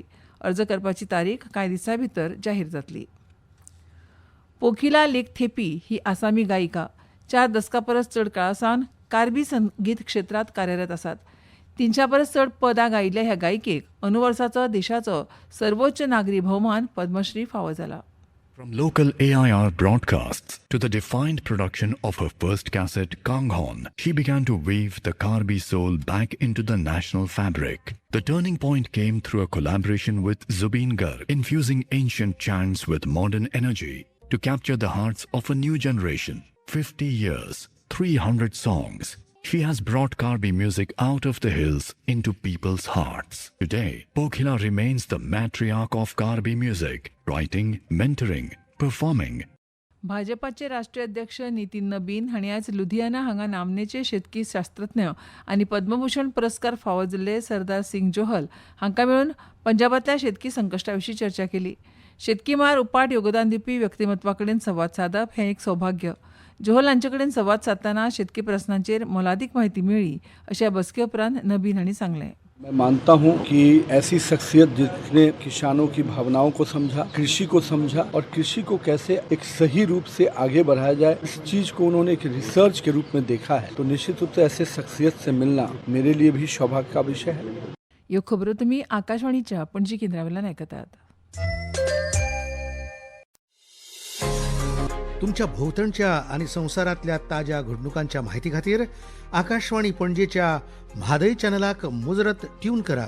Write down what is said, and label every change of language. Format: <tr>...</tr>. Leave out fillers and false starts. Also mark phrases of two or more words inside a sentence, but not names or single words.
<kok>अर्ज करपाची तारीख कांय दिसां भितर जाहीर जातली. पोखिला लेखथेपी ही आसामी गायिका 4 दशकां परस चड काळासावन कार्बी संगीत क्षेत्रांत कार्यरत आसात. 300 परस चड पदां गायिल्ल्या ह्या गायिकेक अनुवर्साचो देशाचो सर्वोच्च नागरी भोवमान पद्मश्री फावो जाला.</kok> <en>From local AIR broadcasts to the defined production of her first cassette, Kanghon, she began to weave the Karbi soul back into the national fabric. The turning point came through a collaboration with Zubeen Garg, infusing ancient chants with modern energy to capture the hearts of a new generation. 50 years, 300 songs. She has brought Karbi music out of the hills into people's hearts. Today, Pokhila remains the matriarch of Karbi music, writing, mentoring, performing.</en> <kok>भाजपाचे राष्ट्रीय अध्यक्ष नितीन नबीन हांणी आयज लुधियाना हांगा नामनेचे शेतकी शास्त्रज्ञ आनी पद्मभूषण पुरस्कार फावो जाल्ले सरदार सिंग जोहल हांकां मेळून पंजाबांतल्या शेतकी संकश्टा विशीं चर्चा केली. शेतकी मळार उपाट योगदान दिवपी व्यक्तिमत्वा कडेन संवाद सादप हें एक सौभाग्य. जोहल हांचे कडेन संवाद साधतना शेतकी प्रस्नांचेर मोलादीक म्हायती मेळ्ळी अशें ह्या बसके उपरांत नबीन हांणी सांगलें.</kok> <hi>मैं मानता हूं कि ऐसी शख्सियत जिसने किसानों की भावनाओं को समझा, कृषि को समझा और कृषि को कैसे एक सही रूप से आगे बढ़ाया जाए, इस चीज को उन्होंने एक रिसर्च के रूप में देखा है. तो निश्चित रूप से ऐसे शख्सियत से मिलना मेरे लिए भी सौभाग्य का विषय है.</hi> <kok>ह्यो खबरो तुमी आकाशवाणीच्या पणजी केंद्रावेल्यान आयकतात. तुमच्या भोवतणच्या आणि संवसारांतल्या ताज्या घडणुकांच्या म्हायती खातीर आकाशवाणी पणजेच्या म्हादय चॅनलाक मुजरत ट्यून करात.</kok>